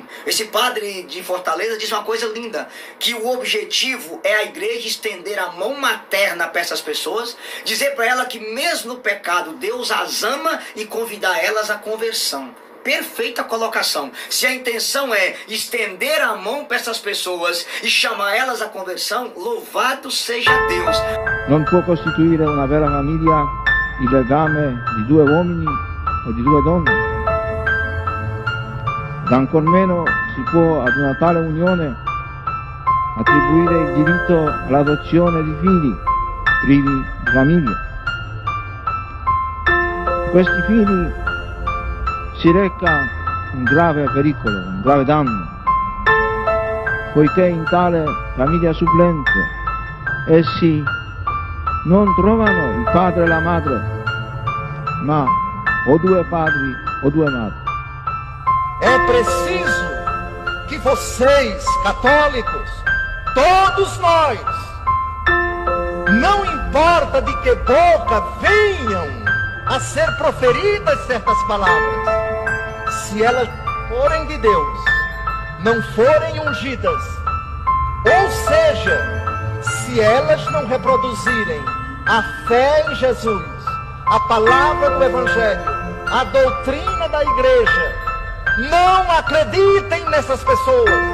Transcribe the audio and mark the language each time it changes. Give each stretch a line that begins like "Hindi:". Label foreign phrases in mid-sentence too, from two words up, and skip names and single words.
Portuguese: Esse padre de Fortaleza diz uma coisa linda, que o objetivo é a igreja estender a mão materna para essas pessoas, dizer para ela que mesmo no pecado Deus as ama e convidar elas à conversão. Perfeita colocação. Se a intenção é estender a mão para essas pessoas e chamar elas à conversão, louvado seja Deus.
Italian: Non può costituire una vera famiglia il legame di due uomini o di due donne. Ed ancor meno si può ad una tale unione attribuire il diritto all'adozione di figli privi di famiglia. Questi figli si reca un grave pericolo, un grave danno, poiché in tale famiglia supplente essi non trovano il padre e la madre, ma o due padri o due madri.
Portuguese: É preciso que vocês, católicos, todos nós, não importa de que boca venham a ser proferidas certas palavras, se elas forem de Deus, não forem ungidas, ou seja, se elas não reproduzirem a fé em Jesus, a palavra do Evangelho, a doutrina da igreja, não acreditem nessas pessoas.